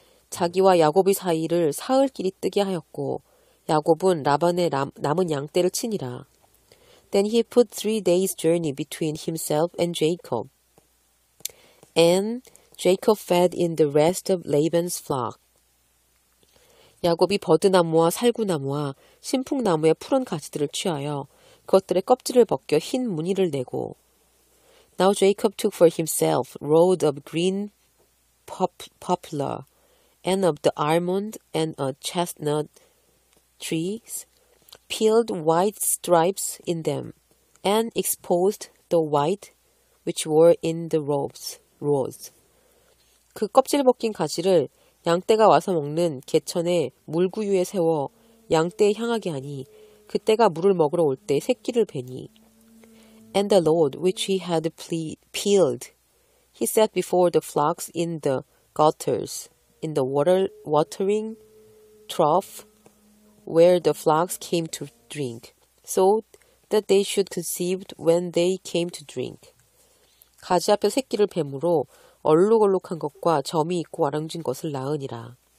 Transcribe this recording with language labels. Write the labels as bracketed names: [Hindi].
[Korean] 자기와 야곱의 사이를 사흘길이 뜨게 하였고 야곱은 라반의 남은 양떼를 치니라. [English] Then he put 3 days' journey between himself and Jacob. And Jacob fed in the rest of Laban's flock. [Korean] 야곱이 버드나무와 살구나무와 신풍나무의 푸른 가지들을 취하여 그것들의 껍질을 벗겨 흰 무늬를 내고. [English] Now Jacob took for himself rods of green poplar, and of the almond and chestnut trees, peeled white stripes in them, and exposed the white which were in the rows. [Korean] 그 껍질 벗긴 가지를 양떼가 와서 먹는 개천의 물구유에 세워 양떼에 향하게 하니 그때가 물을 먹으러 올 때 새끼를 베니. [English] And the load which he had peeled, he set before the flocks in the gutters, in the watering trough, where the flocks came to drink, so that they should conceive when they came to drink. [Korean] 가지 앞에 새끼를 뱀으로 얼룩얼룩한 것과 점이 있고 와랑진 것을 낳으니라.